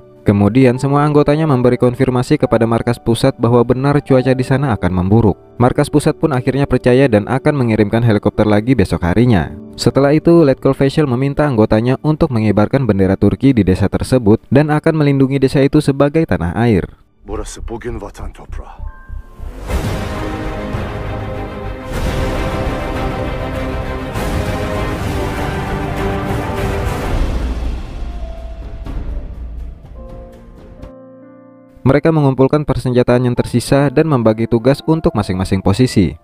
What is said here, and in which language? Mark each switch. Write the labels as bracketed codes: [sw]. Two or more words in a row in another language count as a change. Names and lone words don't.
[id] Kemudian semua anggotanya memberi konfirmasi kepada markas pusat bahwa benar cuaca di sana akan memburuk. Markas pusat pun akhirnya percaya dan akan mengirimkan helikopter lagi besok harinya. Setelah itu, Letkol Faisal meminta anggotanya untuk mengibarkan bendera Turki di desa tersebut dan akan melindungi desa itu sebagai tanah air. [tr] Burası bugün vatan toprağı. [id] Mereka mengumpulkan persenjataan yang tersisa dan membagi tugas untuk masing-masing posisi.